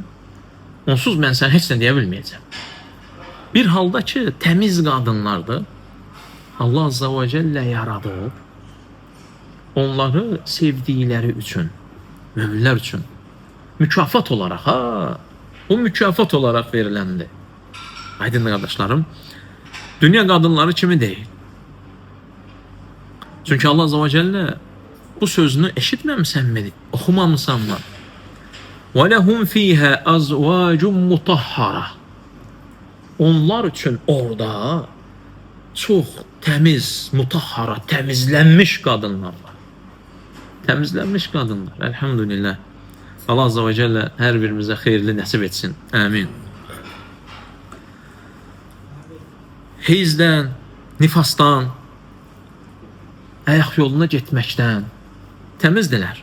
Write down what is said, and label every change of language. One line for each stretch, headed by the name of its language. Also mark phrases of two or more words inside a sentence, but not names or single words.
Azerbaijani: Onsuz mən sən heç nə deyə bilməyəcəm. Bir halda ki, təmiz qadınlardır,
Arabic: الله عز وجل
Azerbaijani: yaradıb, onları sevdikləri üçün, möminlər üçün, mükafat olaraq, bu mükafat olaraq veriləndir. Aydın qardaşlarım, dünya qadınları kimi deyil. Çünki
Arabic: الله عز وجل
Azerbaijani: bu sözünü eşitməmisənmi, oxumamısanmı?
Arabic: وَلَهُمْ فِيهَا أَزْوَاجٌ مُطَهَّرَةٌ.
Azerbaijani: Onlar üçün orada çox təmiz, mutahhara, təmizlənmiş qadınlar var. Təmizlənmiş qadınlar, elhamdülillah.
Arabic: الله عز وجل
Azerbaijani: hər birimizə xeyirli nəsib etsin. Amin. Heyzdən, nifasdan, ayaq yoluna getməkdən təmizdilər.